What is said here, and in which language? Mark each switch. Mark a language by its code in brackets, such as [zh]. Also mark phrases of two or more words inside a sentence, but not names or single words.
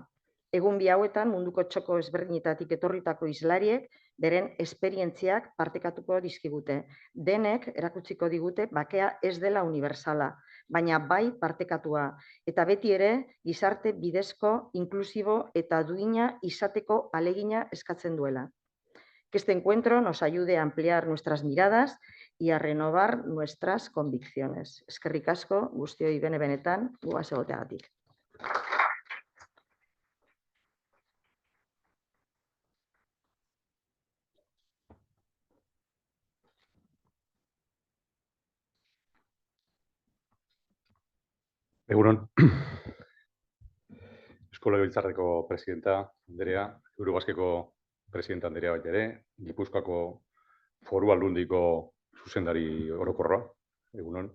[eu] Egun bi hauetan munduko txoko ezberdinetatik etorritako islariek beren esperientziak partekatuko dizkigute. Denek erakutsiko digute bakea ez dela universala, baina bai partekatua, eta beti ere gizarte bidezko, inklusibo eta duina izateko alegina eskatzen duela. [es] Que este encuentro nos ayude a ampliar nuestras miradas y a renovar nuestras convicciones. [eu] Eskerrik asko, guztioi bene-benetan, guaz egoteagatik. Egunon, Eusko Legebiltzarreko Presidenta Anderea, EuroBaskeko Presidenta Anderea baita ere, Gipuzkoako Foru Aldundiko zuzendari orokorra, egunon.